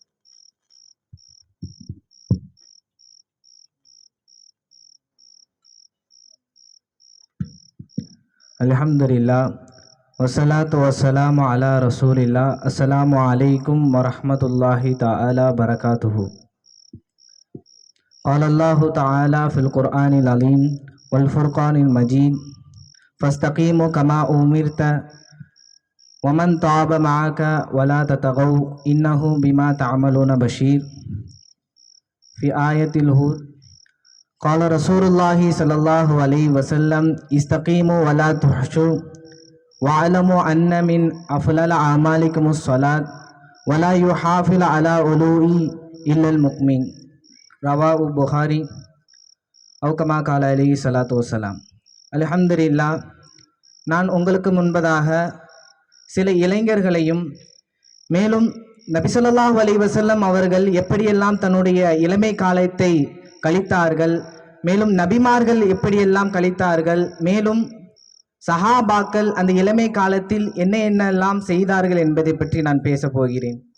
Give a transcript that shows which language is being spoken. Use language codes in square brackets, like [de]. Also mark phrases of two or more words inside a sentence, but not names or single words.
[ar] الحمد لله والصلاة والسلام على رسول الله. السلام عليكم ورحمة الله تعالى وبركاته. قال الله تعالى في القرآن العظيم والفرقان المجيد فاستقيموا كما أمرت ومن تاب معك ولا تطغوا إنه بما تعملون بشير. في آية الهود قال رسول الله صلى الله عليه وسلم استقيموا ولا تحشوا واعلموا أن من أفضل أعمالكم الصلاة ولا يحافظ على علوء إلا المؤمن. رواه بخاري أو كما قال عليه الصلاة والسلام. [ta] அல்ஹம்துலில்லாஹ், நான் உங்களுக்கு முன்பதாக சில இளைஞர்களையும் மேலும் நபி [ar] صلى الله عليه وسلم [ta] அவர்கள் எப்படியெல்லாம் தன்னுடைய இளமை காலத்தை கழித்தார்கள், மேலும் நபிமார்கள் எப்படியெல்லாம் கழித்தார்கள், மேலும் சஹாபாக்கள் அந்த இளமை காலத்தில் என்னெல்லாம் செய்தார்கள் என்பதை பற்றி நான் பேச போகிறேன்.